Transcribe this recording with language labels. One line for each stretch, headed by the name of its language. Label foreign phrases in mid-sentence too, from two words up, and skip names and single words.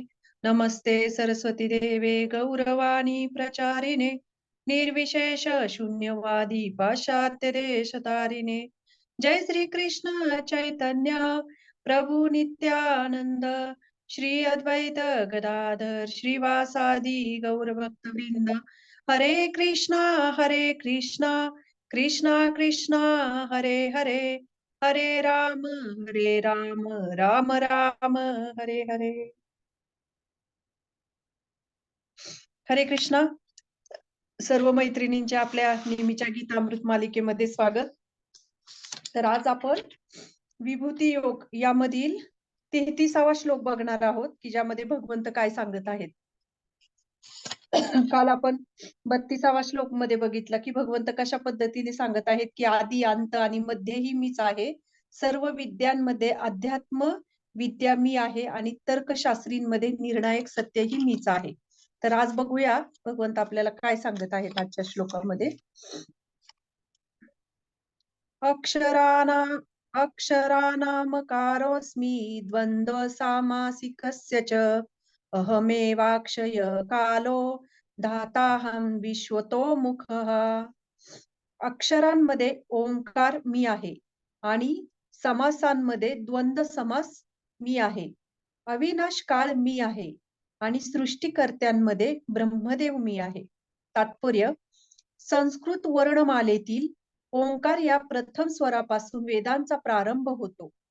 Sanskrit: नमस्ते सरस्वती देवे गौरवाणी प्रचारिणे निर्विशेष शून्यवादी पाश्चात्य देशतारिणे। जय श्री कृष्ण चैतन्य प्रभु नित्यानंद श्री अद्वैत गदाधर श्रीवासादि गौर भक्तवृंद। हरे कृष्णा कृष्णा कृष्णा हरे हरे, हरे राम राम राम हरे हरे। हरे कृष्णा।
Marathi: सर्व मैत्रिणींचे आपल्या नेहमीच्या गीतामृत मालिकेमध्ये स्वागत। तर आज आपण विभूती योग यामधील 33वा श्लोक बघणार आहोत की ज्यामध्ये भगवंत काय सांगत आहेत। काल आपण 32वा श्लोक मध्ये बघितलं की भगवंत कशा पद्धतीने सांगत आहेत की आदी अंत आणि मध्यही मीच आहे, सर्व विद्यांमध्ये अध्यात्म विद्या मी आहे आणि तर्कशास्त्रींमध्ये निर्णायक सत्यही मीच आहे। तर आज बघूया भगवंत आपल्याला काय सांगत आहेत आजच्या श्लोकामध्ये।
Sanskrit: अक्षरानामकारोऽस्मि द्वन्द्व सामासिकस्य च अहमेवाक्षय कालो धाताहं विश्वतो मुखः।
Marathi: अक्षरांमध्ये ओंकार मी आहे आणि समासांमध्ये द्वंद्व समास मी आहे। अविनाश काळ मी आहे आणि सृष्टीकर्त्यांमध्ये ब्रह्मदेव मी आहे। तात्पर्य, संस्कृत वर्णमालेतील ओंकार या प्रथम स्वरापासून वेदांचा प्रारंभ होतो।